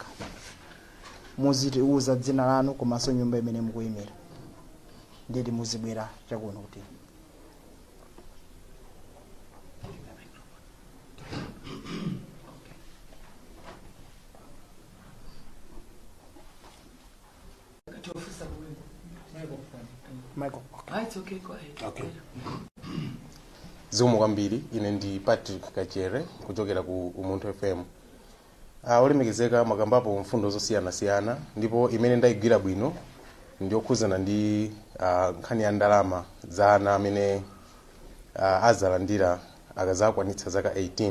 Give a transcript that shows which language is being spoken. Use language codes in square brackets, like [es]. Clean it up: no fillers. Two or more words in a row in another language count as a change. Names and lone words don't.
[ny] Muzitiuza dzina lanu komanso nyumba imene mukuyimira, ndeti muzibwera chakuno kuti Michael. [en] It's okay, go ahead. Okay. [ny] Zikomo kwambiri, ine ndi Patrick Kachere kuchokera ku Mfundo FM. Olemekezeka makambapo mfundo zosiyana-siyana, ndipo imene ndayigwira bwino ndiyokhuzana ndi nkhani ya ndalama za ana amene azalandira akazakwanitsa zaka 18.